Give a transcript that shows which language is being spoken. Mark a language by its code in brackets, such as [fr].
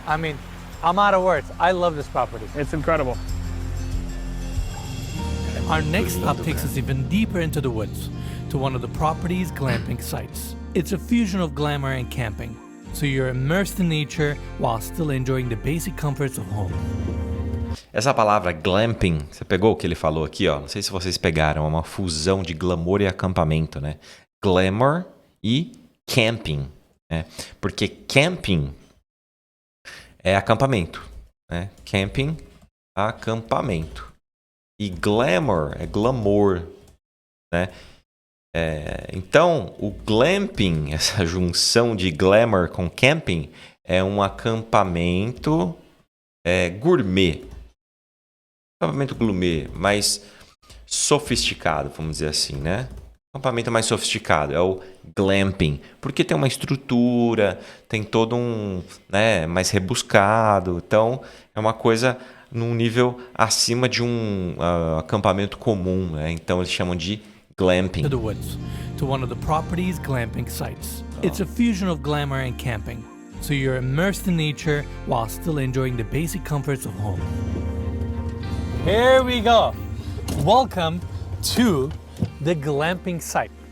[en] I mean, I'm out of words. I love this property. It's incredible. Our next stop takes us even deeper into the woods, to one of the property's glamping sites. It's a fusion of glamour and camping, so you're immersed in nature while still enjoying the basic comforts of home. [pt] Essa palavra glamping, você pegou o que ele falou aqui, ó? Não sei se vocês pegaram, é uma fusão de glamour e acampamento, né? Glamour e camping, né? Porque camping é acampamento, né? Camping, acampamento. E glamour é glamour, né? Então, o glamping, essa junção de glamour com camping, é um acampamento gourmet. Acampamento gourmet, mais sofisticado, vamos dizer assim, né? Acampamento mais sofisticado é o glamping, porque tem uma estrutura, tem todo um, né, mais rebuscado. Então, é uma coisa num nível acima de um acampamento comum, né? Então, eles chamam de glamping. [en] To the woods, to one of the property's glamping sites. It's a fusion of glamour and camping, so you're immersed in nature while still enjoying the basic comforts of home. Here we go. Welcome to the glamping site.